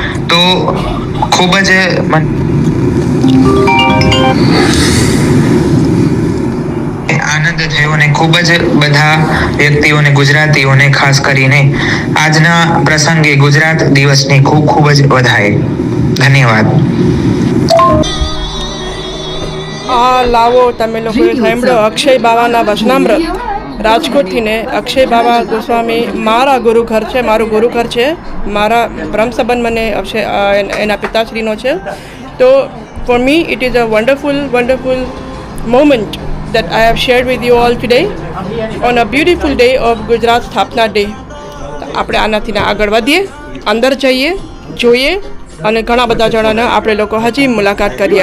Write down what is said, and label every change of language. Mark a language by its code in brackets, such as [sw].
[gu] તો ખૂબ જ આનંદ થયો અને ખૂબ જ બધા વ્યક્તિઓને, ગુજરાતીઓને ખાસ કરીને આજના પ્રસંગે ગુજરાત દિવસની ખૂબ ખૂબ જ વધાઈ. ધન્યવાદ. આ લાવો તમે લોકોએ સાંભળ્યો અક્ષય બાવાના વચનામૃત. રાજકોટથી ને અક્ષય બાવા ગોસ્વામી મારા ગુરુ ઘર છે, મારું ગુરુ ઘર છે. મારા પરમ સંબંધ મને એના પિતાશ્રીનો છે. [en] તો for me it is a wonderful moment that I have shared with you all today on a beautiful day of Gujarat સ્થાપના day. [gu] આપણે આનાથી આગળ વધીએ, અંદર જઈએ, જોઈએ અને ઘણા બધા જણાને આપણે લોકો હજી મુલાકાત કરીએ.